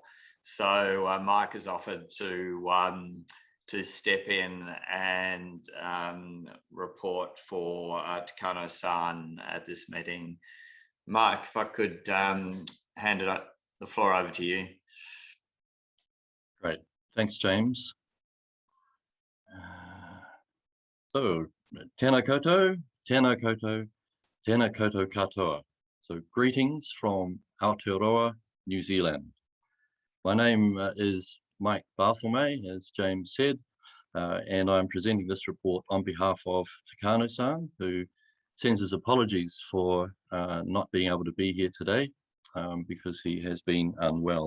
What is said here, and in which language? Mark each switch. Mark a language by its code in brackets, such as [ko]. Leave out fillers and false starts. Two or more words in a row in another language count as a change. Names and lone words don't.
[en] So Mike has offered to step in and report for Takano-san at this meeting. Mike, if I could hand the floor over to you. Great, thanks, James. So, [mi] tēnā koutou, tēnā koutou, tēnā koutou katoa. [en] So, greetings from Aotearoa, New Zealand. My name is Mike Barthelme, as James said, and I'm presenting this report on behalf of Takano-san, who sends his apologies for not being able to be here today because he has been unwell.